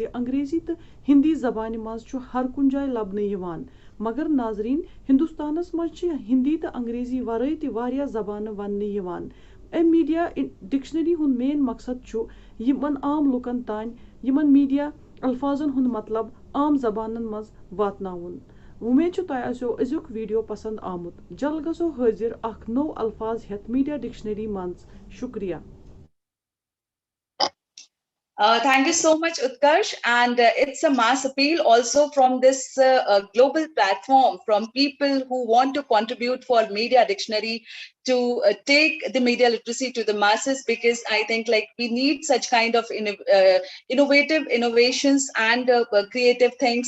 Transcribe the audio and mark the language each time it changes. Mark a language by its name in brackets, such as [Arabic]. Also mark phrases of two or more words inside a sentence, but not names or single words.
[Kashmiri] अंग्रेजी तो हिंदी जबान मज छ हर कुन जाय लबने यिवान मगर नाजरीन हिंदुस्तानस मज छ हिंदी तो अंग्रेजी वराई ते वारिया जबान वनने यिवान मीडिया डिक्शनरी हुन मेन मकसद छ यमन आम लुकन तान यमन मीडिया अल्फाजन हुन मतलब आम जबानन मज वातनाउन उम्मीद छ तोय आसो अजुक वीडियो पसंद आमुत जल गसो हाजिर अख नो अल्फाज हेत मीडिया डिक्शनरी मंज शुक्रिया [English] Thank you so much, Utkarsh. And it's a mass appeal also from this global platform from people who want to contribute for Media Dictionary to take the media literacy to the masses, because I think like we need such kind of innovative innovations and creative things.